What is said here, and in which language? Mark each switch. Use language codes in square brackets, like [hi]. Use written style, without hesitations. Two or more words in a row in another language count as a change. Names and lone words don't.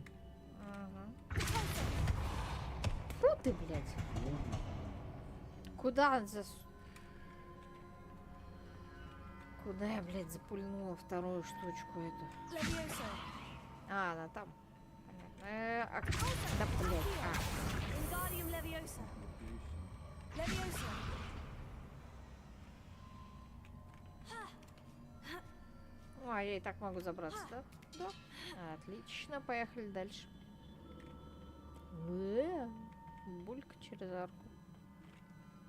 [ru] Ага. Фу ты, блядь. Куда Куда я, блядь, запульнула вторую штучку эту? А, она там. Понятно. Да, блядь. [en] Wingardium Leviosa. Leviosa. [ru] А, я и так могу забраться, да? Да. Отлично, поехали дальше. Булька через арку.